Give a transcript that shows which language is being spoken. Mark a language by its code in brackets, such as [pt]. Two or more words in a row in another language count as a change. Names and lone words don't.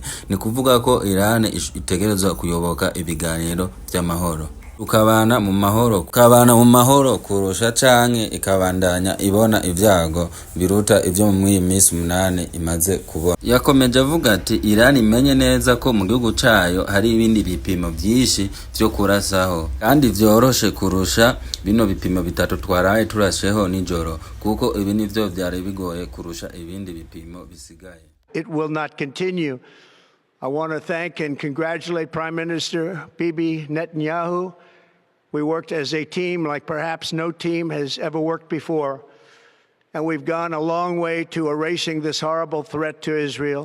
[rn] Ni kuvuga ko Iran itegerezwa kuyoboka ibiganiro vy'amahoro ukabana mu mahoro kurusha canke ikabandanya ibona ivyago biruta ivyo mu iyi minsi 8 imaze kubona. Yakomeje avuga ati Iran imenye neza ko mu gihugu cayo hari ibindi bipimo vyinshi vyo kurasaho kandi vyoroshe kurusha bino bipimo bitatu twaraye turasheho nijoro kuko ibi nivyo vyari bigoye kurusha ibindi bipimo bisigaye. [en] It will not continue. I want to thank and congratulate Prime Minister Bibi Netanyahu. We worked as a team like perhaps no team has ever worked before. And we've gone a long way to erasing this horrible threat to Israel.